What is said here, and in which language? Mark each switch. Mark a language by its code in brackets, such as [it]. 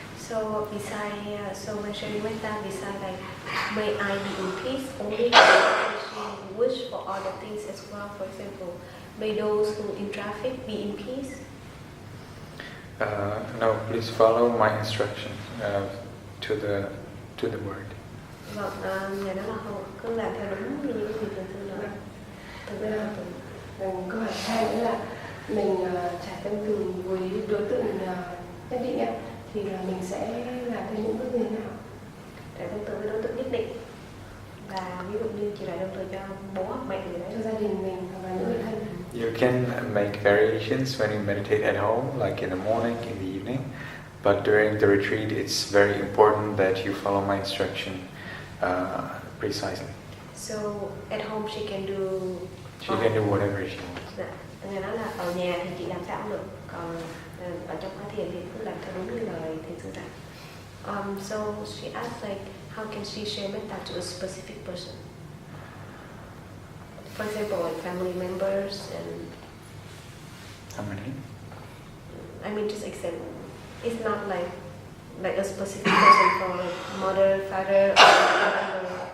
[en] So when sharing metta, beside like, may I be in peace only, she wish for other things as well. For example, may those who in traffic be in peace. No, please follow my instruction to the word. [vi] Vâng, nhà đó là không, cứ làm theo đúng như những gì Trần Thư nói. Thực ra câu hỏi hai nữa là mình trải tâm từ với đối tượng nhất định ấy, thì là mình sẽ làm theo những bước như thế nào? Trải tâm từ với đối tượng nhất định, và ví dụ như chị trải tâm từ cho bố hoặc mẹ gì đấy, cho gia đình mình hoặc là những người thân. [en] You can make variations when you meditate at home, like in the morning, in the evening. But during the retreat, it's very important that you follow my instruction precisely. So at home she can do. She can do whatever she wants. [vi] Dạ. Người nói là ở nhà thì chị làm sao cũng được, còn ở trong khóa thiền thì cứ làm theo đúng như lời thầy sư dạy. [en] So she asked like how can she share metta to a specific person? For example, like family members and. How many? I mean, just example. It's not like a specific person for like mother, father, or